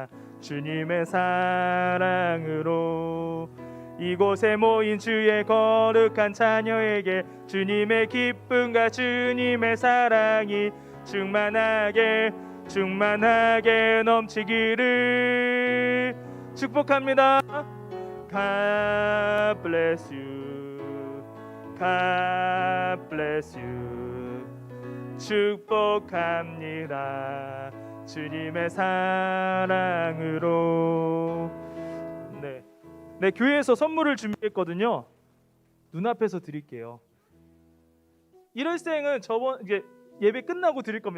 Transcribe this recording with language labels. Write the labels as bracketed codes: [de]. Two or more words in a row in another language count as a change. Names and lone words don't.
[ko] 주님의 사랑으로 이곳에 모인 주의 거룩한 자녀에게 주님의 기쁨과 주님의 사랑이 충만하게 넘치기를 축복합니다. [en] God bless you. God bless you. [ko] 축복합니다. 주님의 사랑으로. 네, 교회에서 선물을 준비했거든요. 눈앞에서 드릴게요. 1월생은 저번 이제 예배 끝나고 드릴 겁니다.